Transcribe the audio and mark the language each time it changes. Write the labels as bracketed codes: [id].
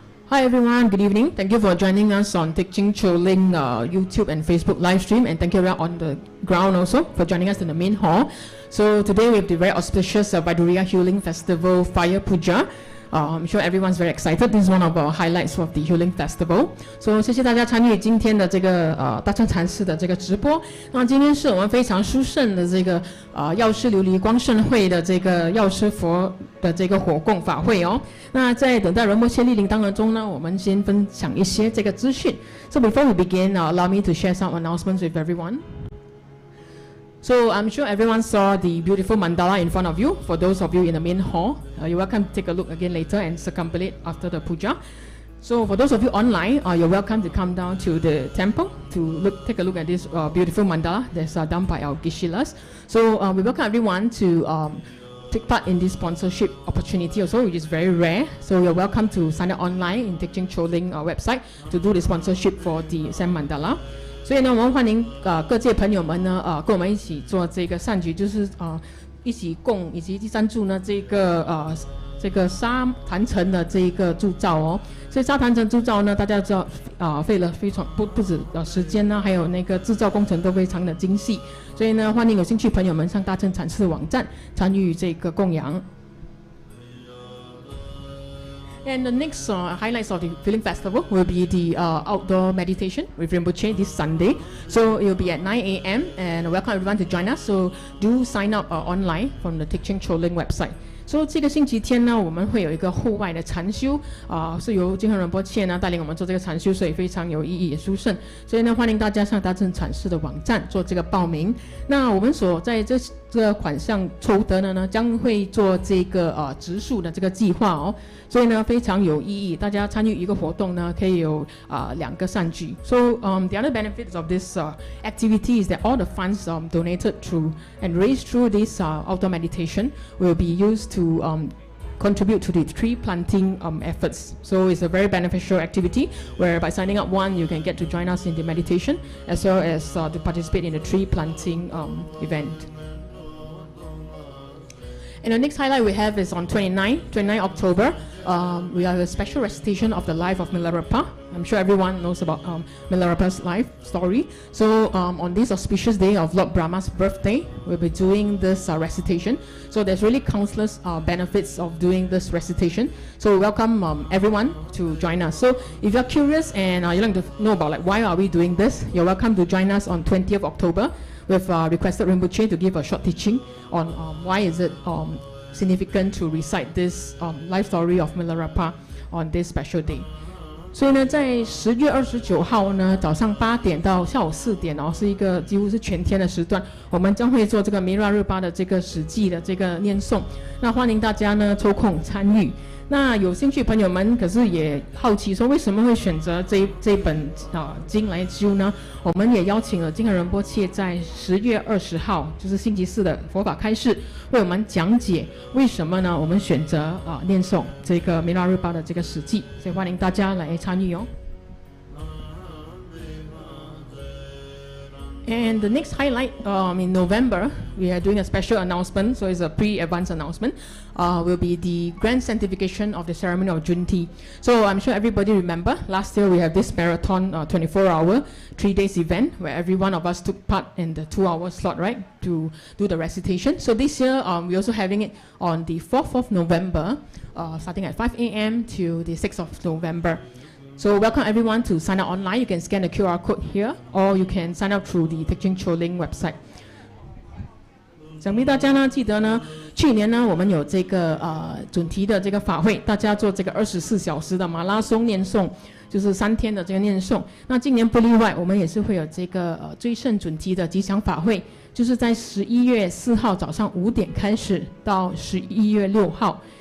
[en] Hi everyone, good evening. Thank you for joining us on Teaching Choling YouTube and Facebook live stream, and thank you everyone on the ground also for joining us in the main hall. So today we have the very auspicious Vaiduriya Healing Festival Fire Puja. I'm sure everyone's very excited. This is one of our highlights of the Healing Festival. [zh] So 谢谢大家参与今天的这个大乘禅师的这个直播。那今天是我们非常殊胜的这个药师琉璃光胜会的这个药师佛的这个火供法会哦。那在等待仁波切莅临当中呢，我们先分享一些这个资讯。 [en] So before we begin, allow me to share some announcements with everyone. So I'm sure everyone saw the beautiful mandala in front of you. For those of you in the main hall, you're welcome to take a look again later and circumambulate after the puja. So for those of you online, you're welcome to come down to the temple to take a look at this beautiful mandala that's done by our Geshe-las. So we welcome everyone to take part in this sponsorship opportunity also, which is very rare. So you're welcome to sign up online in Teaching Choling website to do the sponsorship for the Sam Mandala. [zh] 所以呢，我们欢迎各界朋友们呢跟我们一起做这个善举，就是一起供以及第三柱呢这个沙坛城的这个铸造哦。所以沙坛城铸造呢，大家知道费了非常不止时间呢，还有那个制造工程都非常的精细。所以呢，欢迎有兴趣朋友们上大乘禅师的网站参与这个供养。 [en] And the next highlights of the Healing Festival will be the outdoor meditation with Rinpoche this Sunday. So it will be at 9 a.m. and welcome everyone to join us. So do sign up online from the Teaching Choling website. [zh] So 这个星期天呢，我们会有一个户外的禅修是由金恒仁波切呢带领我们做这个禅修，所以非常有意义也殊胜。所以呢，欢迎大家上大乘禅师的网站做这个报名。那我们所在这个款项筹得的呢，将会做这个植树的这个计划哦。所以呢，非常有意义。大家参与一个活动呢，可以有2个善举。 [en] So the other benefits of this activity is that all the funds donated through and raised through this outdoor meditation will be used to contribute to the tree planting efforts. So it's a very beneficial activity where by signing up you can get to join us in the meditation as well as to participate in the tree planting event. And the next highlight we have is on 29 October. We have a special recitation of the life of Milarepa. I'm sure everyone knows about Milarepa's life story. So on this auspicious day of Lord Brahma's birthday, we'll be doing this recitation. So there's really countless benefits of doing this recitation. So we welcome everyone to join us. So if you're curious and you'd like to know about why are we doing this, you're welcome to join us on 20th October. We've requested Rinpoche to give a short teaching on why is it significant to recite this life story of Milarepa on this special day. [zh] 所以呢，在10月29号呢，早上8点到下午4点是一个几乎是全天的时段，我们将会做这个Milarepa的这个史记的这个念诵。那欢迎大家呢抽空参与。那有兴趣朋友们，可是也好奇说为什么会选择这本经来修呢？我们也邀请了金恒仁波切在10月20号，就是星期四的佛法开示，为我们讲解为什么呢？我们选择念诵这个弥勒日巴的这个史记，所以欢迎大家来参与哦。 [en] And the next highlight in November, we are doing a special announcement, so it's a pre-advance announcement, will be the grand sanctification of the ceremony of Junti. So I'm sure everybody remember, last year we have this marathon 24-hour, 3 days event where every one of us took part in the 2-hour slot, right, to do the recitation. So this year, we're also having it on the 4th of November, starting at 5 a.m. to the 6th of November. So welcome everyone to sign up online. You can scan the QR code here, or you can sign up through the Teaching Choling website. [zh] 想必大家呢记得呢，去年呢我们有这个准提的这个法会，大家做这个24小时的马拉松念诵，就是3天的这个念诵。那今年不例外，我们也是会有这个追圣准提的吉祥法会，就是在11月4号早上5点开始到11月6号。